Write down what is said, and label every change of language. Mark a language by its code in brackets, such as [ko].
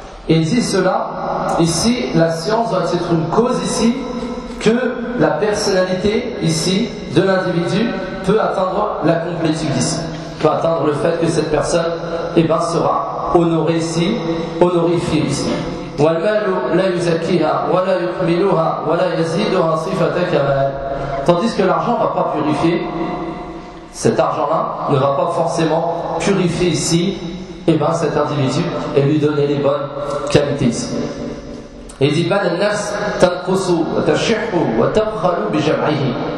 [fr] Il dit cela, ici, la science doit être une cause ici, que la personnalité, ici, de l'individu, peut atteindre la complétude ici. Peut atteindre le fait que cette personne, eh ben, sera honorée ici, honorifiée ici. [ar] والمال لا يزكيها ولا يكملها ولا يزيدها صفة كمال. [fr] Tandis que l'argent ne va pas purifier, cet argent-là ne va pas forcément purifier ici, eh ben, cet individu, et lui donner les bonnes qualités. Il dit [ar] mal al-nafs tanqusu wa tashihu wa tabkhalu bi jam'ihi.